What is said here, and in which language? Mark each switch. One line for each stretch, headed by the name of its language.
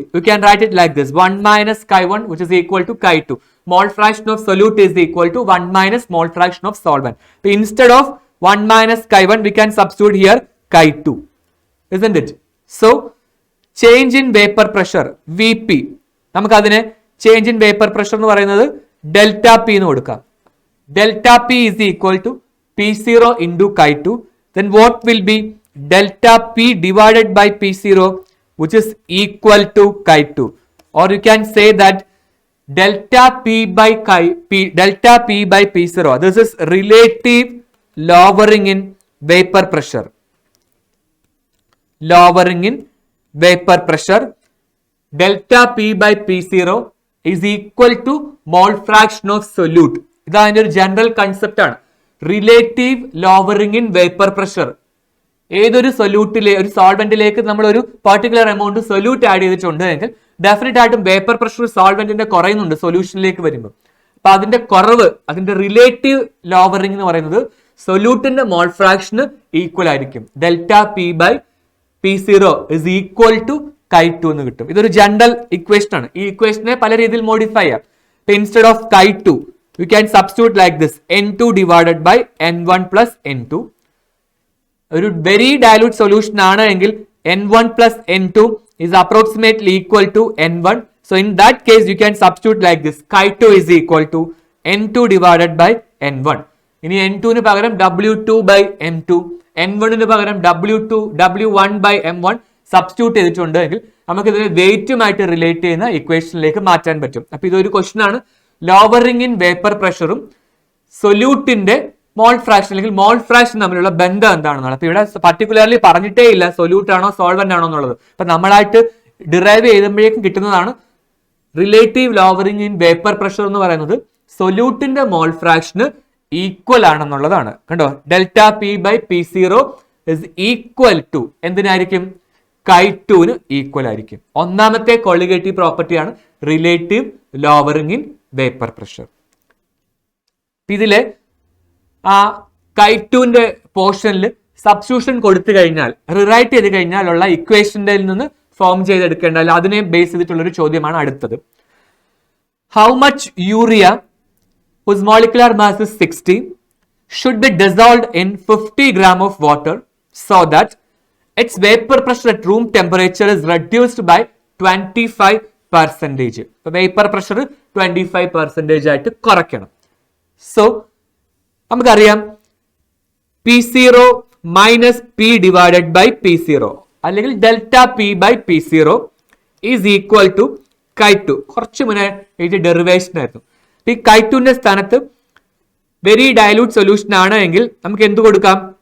English: You can write it like this: 1 minus Chi1, which is equal to Chi2. Mole fraction of solute is equal to 1 minus mole fraction of solvent. So instead of 1 minus Chi1, we can substitute here Chi2, isn't it? So change in vapor pressure Vp.
Malayalam: നമുക്ക് അതിനെ change in vapour pressure എന്ന് പറയുന്നത് delta P എന്ന് കൊടുക്കാം. Delta P
English: is equal to P0 into chi2, then what will be delta P divided by P0, which is equal to chi2. Or you can say that delta P by P0, this is relative lowering in vapor pressure. Lowering in vapor pressure. Delta P by P0 is equal to mole fraction of solute. This is a general concept. Relative lowering in vapor pressure.
Malayalam: ഏതൊരു സൊല്യൂട്ടിലെ ഒരു സോൾവെന്റിലേക്ക് നമ്മൾ ഒരു particular amount solute add ചെയ്തിട്ടുണ്ടെങ്കിൽ definite ആയിട്ടും vapour pressure സോൾവെന്റിന്റെ കുറയുന്നുണ്ട് സൊല്യൂഷനിലേക്ക് വരുമ്പോൾ. അപ്പൊ അതിന്റെ കുറവ്, അതിന്റെ റിലേറ്റീവ് ലോവറിംഗ് എന്ന് പറയുന്നത് സൊല്യൂട്ടിന്റെ മോൾ ഫ്രാക്ഷന് ഈക്വൽ ആയിരിക്കും.
English: delta P by P0 is equal to chi2
Malayalam: എന്ന് കിട്ടും. ഇതൊരു ജനറൽ ഇക്വേഷൻ ആണ്. ഈ ഇക്വേഷനെ പല രീതിയിൽ മോഡിഫൈ ചെയ്യാം.
English: Instead of chi2 you can substitute like this, n2 divided by n1 plus n2.
Malayalam: ഒരു വെരി ഡയലൂട്ട് സൊല്യൂഷൻ ആണ് എങ്കിൽ
English: n1 plus n2 is approximately equal to n1. So in that case you can substitute like this, chi2 is equal to n2 divided by n1.
Malayalam: ഇനി n2 ന് പകരം w2 by m2, n1 ന് പകരം w1 by m1 substitute ചെയ്തിട്ടുണ്ടെങ്കിൽ നമുക്ക് ഇതിനെ വെയിറ്റുമായിട്ട് relate ചെയ്യുന്ന ഇക്വേഷനിലേക്ക് മാറ്റാൻ പറ്റും. അപ്പൊ ഇതൊരു ക്വസ്റ്റൻ ആണ്. ലോവറിംഗ് ഇൻ വേപ്പർ പ്രഷറും സൊല്യൂട്ടിന്റെ മോൾ ഫ്രാക്ഷൻ അല്ലെങ്കിൽ മോൾ ഫ്രാക്ഷൻ തമ്മിലുള്ള ബന്ധം എന്താണെന്നുള്ളത്. അപ്പൊ ഇവിടെ പർട്ടിക്കുലർലി പറഞ്ഞിട്ടേ ഇല്ല സൊല്യൂട്ട് ആണോ സോൾവെന്റ് ആണോ എന്നുള്ളത്. അപ്പൊ നമ്മളായിട്ട് ഡിറൈവ് ചെയ്യുമ്പോഴേക്കും കിട്ടുന്നതാണ് relative lowering in vapour pressure എന്ന് പറയുന്നത് സൊല്യൂട്ടിന്റെ മോൾ ഫ്രാക്ഷന് ഈക്വൽ ആണെന്നുള്ളതാണ്. കണ്ടോ,
English: delta P by P0 is equal to
Malayalam: എന്തിനായിരിക്കും? chi2 ന് ഈക്വൽ ആയിരിക്കും. ഒന്നാമത്തെ കോളിഗേറ്റീവ് പ്രോപ്പർട്ടിയാണ് relative lowering in vapour pressure. ഇതിലെ ആ chi2ന്റെ പോർഷനിൽ സബ്സ്റ്റിറ്റ്യൂഷൻ കൊടുത്തു കഴിഞ്ഞാൽ, റിറൈറ്റ് ചെയ്ത് കഴിഞ്ഞാലുള്ള ഇക്വേഷന്റെ നിന്ന് ഫോം ചെയ്തെടുക്കേണ്ട, അതിനെ ബേസ് ചെയ്തിട്ടുള്ള ഒരു ചോദ്യമാണ് അടുത്തത്.
English: How much urea whose molecular mass is 60 should be dissolved in 50 gram of water so that its vapor pressure at room temperature is reduced by 25%.
Malayalam: So vapor pressure 25% ആയിട്ട് കുറയ്ക്കണം.
English: so
Malayalam: നമുക്കറിയാം
English: P0 minus P divided by P0
Malayalam: അല്ലെങ്കിൽ
English: Delta P by P0 is equal to chi2.
Malayalam: കുറച്ച് മുന്നേ ഇത് derivation ആയിരുന്നു. ഈ chi2ന്റെ സ്ഥാനത്ത് വെരി ഡയലൂട്ട് സൊല്യൂഷൻ ആണ് എങ്കിൽ നമുക്ക് എന്ത് കൊടുക്കാം?